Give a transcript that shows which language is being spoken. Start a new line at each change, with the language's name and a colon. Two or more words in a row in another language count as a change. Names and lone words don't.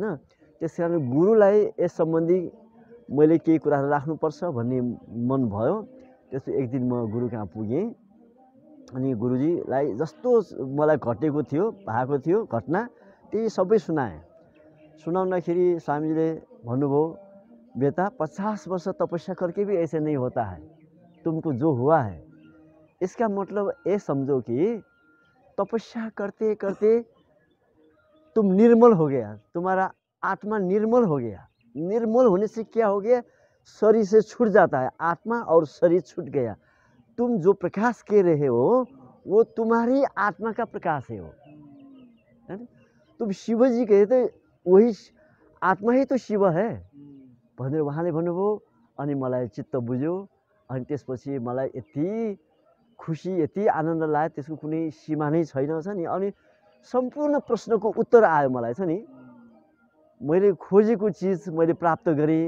Nepali: त्यस कारण गुरुलाई यस सम्बन्धी मैले केही कुराहरू राख्नुपर्छ भन्ने मन भयो। त्यसपछि एक दिन म गुरु कहाँ पुगेँ। अनि गुरुजीलाई जस्तो मलाई भएको थियो घटना त्यही सबै सुनाएँ। सुनाउँदाखेरि स्वामीजीले भन्नुभयो
Hindi: बेटा 50 वर्ष तपस्या करके भी ऐसे नहीं होता है, तुमको जो हुआ है इसका मतलब ये समझो कि तपस्या करते करते तुम निर्मल हो गया, तुम्हारा आत्मा निर्मल हो गया। निर्मल होने से क्या हो गया, शरीर से छूट जाता है, आत्मा और शरीर छूट गया। तुम जो प्रकाश के रहे हो वो तुम्हारी आत्मा का प्रकाश है वो, है ना? तुम शिव जी कहे तो वही आत्मा ही तो शिव है
Nepali: भनेर उहाँले भन्नुभयो। अनि मलाई चित्त बुझ्यो। अनि त्यसपछि मलाई यति खुसी, यति आनन्द लाग्यो, त्यसको कुनै सीमा नै छैन छ नि। अनि सम्पूर्ण प्रश्नको उत्तर आयो मलाई छ नि। मैले खोजेको चिज मैले प्राप्त गरेँ।